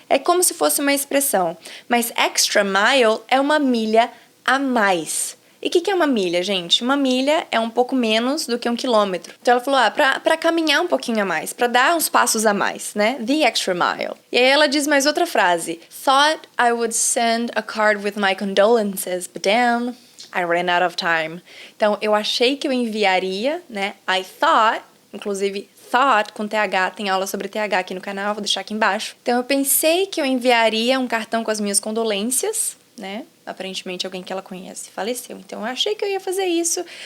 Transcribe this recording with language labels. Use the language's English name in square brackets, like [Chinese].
[Portuguese] É como se fosse uma expressão. Mas extra mile é uma milha a mais. E o que é uma milha, gente? Uma milha é um pouco menos do que 1 quilômetro. Então, ela falou, pra caminhar um pouquinho a mais, pra dar uns passos a mais, né? [English] The extra mile. [Portuguese] E aí ela diz mais outra frase. [English] Thought I would send a card with my condolences, but damn, I ran out of time. [Portuguese] Então, eu achei que eu enviaria, né? [English] I thought, [Portuguese] inclusive, thought com TH, tem aula sobre TH aqui no canal, vou deixar aqui embaixo. Então, eu pensei que eu enviaria um cartão com as minhas condolências, né? Aparentemente, alguém que ela conhece faleceu. Então, eu achei que eu ia fazer isso.